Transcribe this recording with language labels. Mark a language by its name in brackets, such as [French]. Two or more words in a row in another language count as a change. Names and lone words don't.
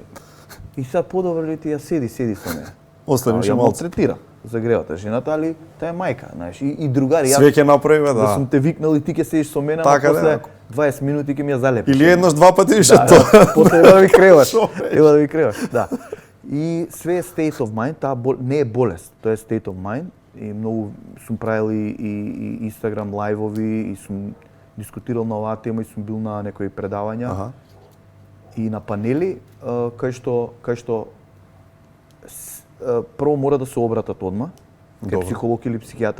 [Macedonian] И сега подобро ли ти ја седи со мене. Остани ше малку. Ја третира за гревата жената, али таа е мајка, знаеш, и другари. Све ќе направи, да. Да сум те викнал и ти ќе седиш со мене, така, после 20 минути ќе ми ја залепиш. Или еднаш два пати више тоа. После да ви креваш. Ева да ви креваш, да. И све е [English] state of mind, [Macedonian] таа не е болест, тоа е [English] state of mind. [Macedonian] И многу сум правил и Instagram лајвови и сум дискутирал на оваа тема и сум бил на некои предавања и на панели кај што прво мора да се обратат одма кај психолог или психијатар.